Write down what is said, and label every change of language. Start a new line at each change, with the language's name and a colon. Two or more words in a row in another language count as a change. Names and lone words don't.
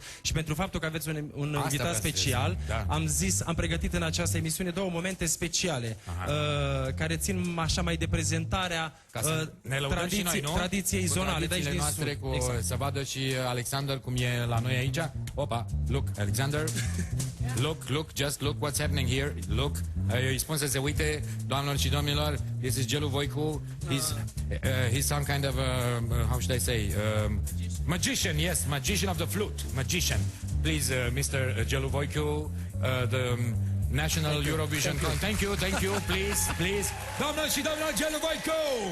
Romanian: Și pentru faptul că aveți un vreau invitat să special, zic, da. am pregătit în această emisiune două momente speciale care țin așa mai de prezentarea Ca să ne lăudăm și noi, nu? tradiției Cu zonale. tradițiile noastre, cu, Exact. să vadă și Alexander cum e la noi aici. Opa,
English: look, Alexander. Look, just look what's happening here. Look,
Romanian: îi spun să se uite, doamnelor și domnilor,
English: this is Gelu Voicu. He's some kind of, how should I say, magician, yes, magician of the flute, magician. Please, Mr. Gelu Voicu, the National Eurovision. Thank you, please.
Romanian: Doamnelor și domnilor, Gelu Voicu!